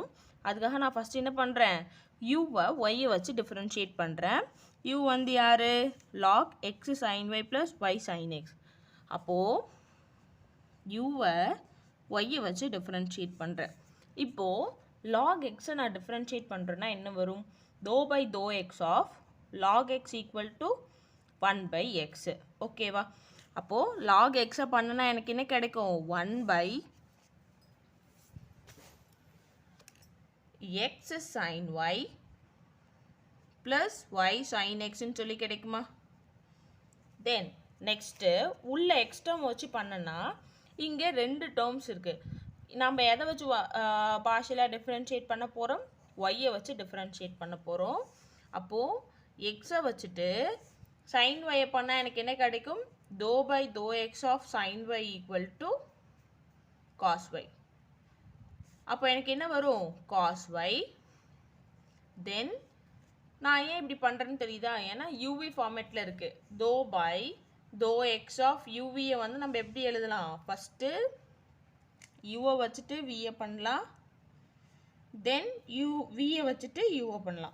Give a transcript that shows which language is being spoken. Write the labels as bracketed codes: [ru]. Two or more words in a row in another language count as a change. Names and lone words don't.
[ta] அதுக்காக நான் ஃபஸ்ட்டு என்ன பண்ணுறேன், யூவை ஒய்யை வச்சு டிஃப்ரென்ஷியேட் பண்ணுறேன். யூ வந்து யார், [en] log x sin y plus y sin x. அப்போது யூவை ஒய்யை வச்சு டிஃப்ரென்ஷியேட் பண்ணுறேன். [ta] இப்போது log x நான் டிஃப்ரென்ஷியேட் பண்ணுறேன்னா என்ன வரும், [en] dou by dou x of log x equal to 1 by x. ஓகேவா? [ta] அப்போது [en] log x [ta] பண்ணனா எனக்கு என்ன கிடைக்கும், [en] 1 by x sin y plus y sin x [ta] ன்னு சொல்லி கிடைக்குமா? தென் நெக்ஸ்ட்டு உள்ள [en] x term [ta] வச்சு பண்ணனா இங்கே 2 டேர்ம்ஸ் இருக்குது. நம்ம எதை வச்சு பார்ஷியலாக டிஃப்ரென்ஷியேட் பண்ண போகிறோம், ஒய்யை வச்சு டிஃப்ரென்ஷியேட் பண்ண போகிறோம். அப்போது எக்ஸை வச்சுட்டு சைன் ஒய்யை பண்ணால் எனக்கு என்ன கிடைக்கும், [en] dou by dou x of sin y equal to cos y. [ta] அப்போ எனக்கு என்ன வரும், [en] cos y. [ta] தென் நான் ஏன் இப்படி பண்ணுறேன்னு தெரியுதா, ஏன்னா யூவி ஃபார்மேட்டில் இருக்குது. [en] dou by dou x of [ta] uவியை வந்து நம்ம எப்படி எழுதலாம், ஃபஸ்ட்டு யூவை வச்சுட்டு வியை பண்ணலாம், தென் வியை வச்சுட்டு யூவை பண்ணலாம்.